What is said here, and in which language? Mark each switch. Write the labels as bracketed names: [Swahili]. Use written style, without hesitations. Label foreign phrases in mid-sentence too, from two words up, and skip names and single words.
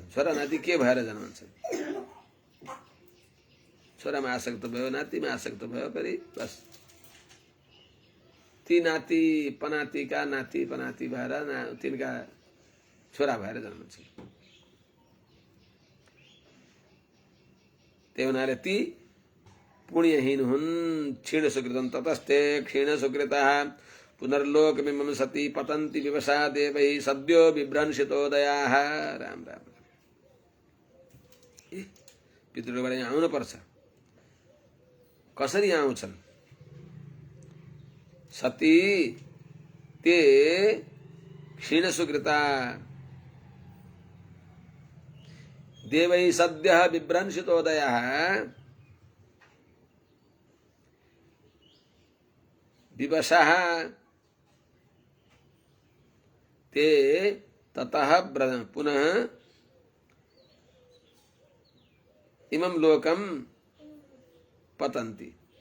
[Nepali] छोरा नाति के भएर जन्मन्छन्? छोरामा आसक्त भयो, नातिमा आसक्त भयो, फेरि बस ती नाति पनातिका नाति पनाति भएर तिनका छोरा भएर जन्मन्छन्। त्यही हुनाले ती पुण्यहीन हुन्। [Sanskrit] क्षीण सुकृतं ततस्ते क्षीण सुकृतः पुनर्लोकमिमं सति पतन्ति विवशा देवैः सद्यो विभ्रंशितोदयाः। [Nepali] राम राम। पितृलोकबाट यहाँ आउनु पर्छ। कसरी आउँछन्? [Sanskrit] सती ते क्षीण सुकृता देवै सद्यः बिभ्रंशितोदयः विवशः ते ततः पुनः इमं लोकं पतन्ति।